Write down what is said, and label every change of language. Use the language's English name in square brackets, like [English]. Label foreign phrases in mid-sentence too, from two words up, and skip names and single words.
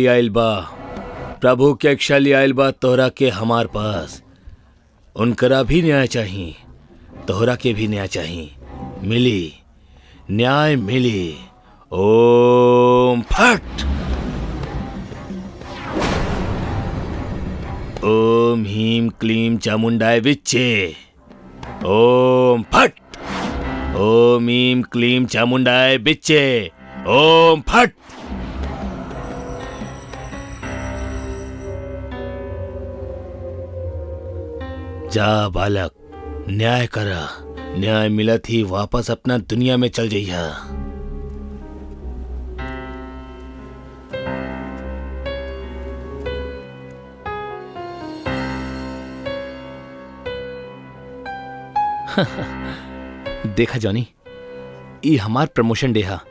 [Bhojpuri] आइल बा, प्रभु के एक शली आइल बा तोहरा के हमार पास। उनकरा भी न्याय चाहिए, तोहरा के भी न्याय चाहिए। मिली, न्याय मिली। [Sanskrit] ओम फट। ओम ह्रीं क्लीं चामुंडाय विच्चे। ओम फट। ओम ह्रीं क्लीं चामुंडाय विच्चे। ओम फट। [Bhojpuri] जा बालक, न्याय करा। न्याय मिलत ही वापस अपना दुनिया में चल जइहा। देखा जॉनी, ये हमार [English] promotion day [Bhojpuri] हा।